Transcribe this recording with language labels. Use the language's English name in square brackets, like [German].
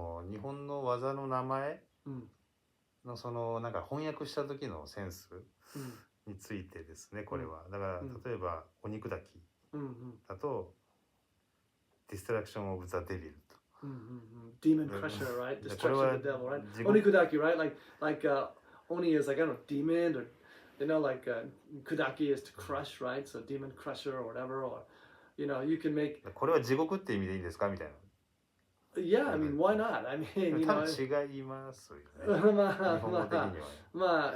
[Japanese] 日本の技の名前のそのなんか翻訳した時のセンスについてですね、これは。だから例えばお肉炊きだとディストラクションオブザデビルと。 [English] Demon crusher, right? Destruction of the devil, right? Onikudaki, right? Like Oni is like I don't know, demon or like kudaki is to crush, right? So demon crusher or whatever, or you can make. [Japanese] これは地獄って意味でいいんですかみたいな。 [English] Yeah, I mean, why not? I mean, [Japanese] 多分違いますよね。日本語的には。